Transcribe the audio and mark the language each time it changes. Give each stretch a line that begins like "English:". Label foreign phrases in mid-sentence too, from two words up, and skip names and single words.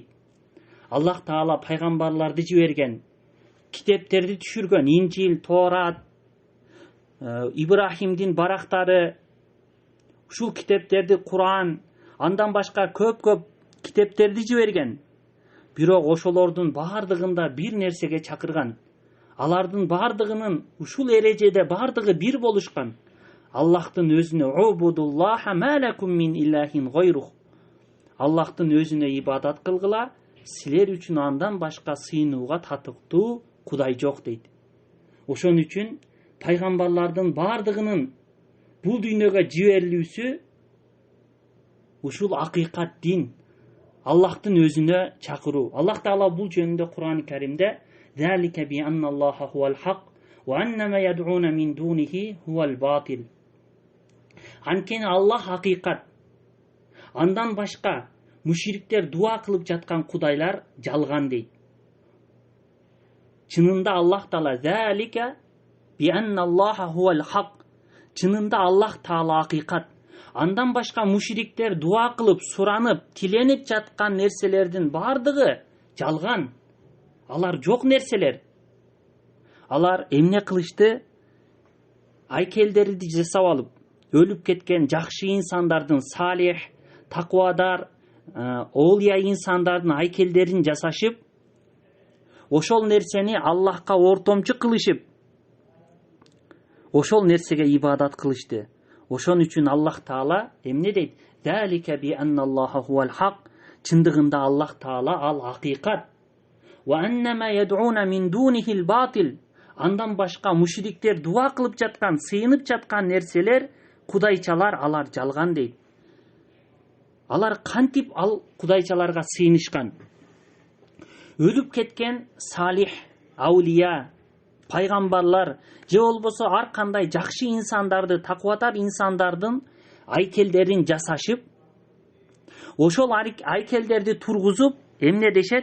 Kyrgyz: Аллах Таала пайгамбарларды жиберген, китептерди түшүргөн, Инжил, Торат, Ибрахимдин барактары, ушул китептерди Кур'ан, андан башка көп китептерди жиберген. Бирок ошолордун бардыгында бир нерсеге чакырган. Алардын бардыгынын ушул эрежеде бардыгы бир болушкан.
Arabic: Аллахтын өзүнө اعبدوا الله ما لكم من إله غيره.
Kyrgyz: Аллахтын өзүнө ибадат кылгыла, силер үчүн андан башка сыйынууга татыктуу кудай жок дейт. Ошон үчүн пайгамбарлардын бардыгынын бул дүйнөгө жиберилүүсү ушул акыйкат дин, Аллахтын өзүнө чакыруу. Аллах Таала бул жөнүндө Кур'ан-ы Каримде
Arabic: "ذلك بأن الله هو الحق وأن ما يدعون من دونه هو الباطل".
Kyrgyz: Анткени Аллах акыйкат. Андан башка мушриктер дуа кылып жаткан кудайлар жалган дейт. Чынында Аллах Таала
Arabic: "ذلك بأن الله هو الحق".
Kyrgyz: Чынында Аллах Таала акыйкат. Андан башка мушриктер дуа кылып, суранып, тиленип жаткан нерселердин бардыгы жалган. Алар жок нерселер. Алар эмне кылышты? Айкелдерди жасап алып, өлүп кеткен жакшы инсандардын, салих, таквадар, оолия инсандардын айкелдерин жасашып, ошол нерсени Аллахка ортомчу кылышып, ошол нерсеге ибадат кылышты. Ошон үчүн Аллах Таала эмне дейт?
Arabic: ذلك بأن الله هو الحق.
Kyrgyz: Чындыгында Аллах Таала ал акыйкат.
Arabic: وأن ما يدعون من دونه الباطل.
Kyrgyz: Андан башка мушриктер дуа кылып жаткан, сыйынып жаткан нерселер, кудайчалар, алар жалган дейт. Алар кантип ал кудайчаларга сыйынышкан? Өлүп кеткен салих, аулия, пайгамбарлар же болбосо ар кандай жакшы инсандарды, таквадар инсандардын айкелдерин жасашып, ошол айкелдерди тургузуп эмне дешет?